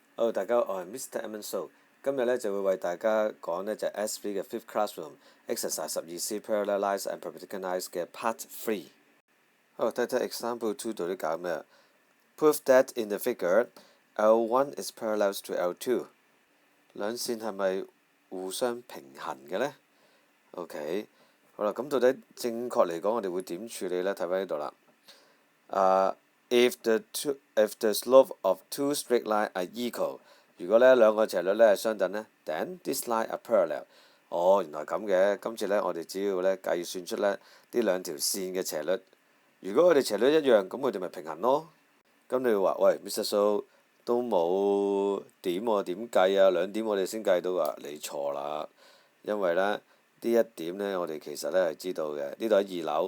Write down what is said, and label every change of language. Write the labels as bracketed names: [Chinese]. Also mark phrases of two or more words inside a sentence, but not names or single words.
[Cantonese] Hello，大家好，我係 Mr. Evan So。今日咧就會為大家講呢就係 S3 嘅 Fifth Classroom Exercise 12C Parallelize and Perpendicularise 嘅 Part 3。好，睇睇 Example 2到底搞咩 [English] ？Prove that in the figure L1 is parallel to L2。 [Cantonese] 兩線係咪互相平衡嘅呢 ？OK， 好啦，咁到底正確嚟講，我哋會點處理呢？睇翻呢度啦。 [English] If the slope of two straight lines are equal， [Cantonese] 如果呢兩個斜率呢係相等呢 [English] then these lines are parallel。 [Cantonese] 哦，原來咁嘅。今次呢，我哋只要呢計算出呢兩條線嘅斜率，如果佢哋斜率一樣，咁佢哋咪平衡咯。咁你會話喂 Mr. So 都冇點喎，點計啊？兩點我哋先計到啊？你錯啦，因為呢一點呢，我哋其實呢係知道嘅，呢度喺2樓。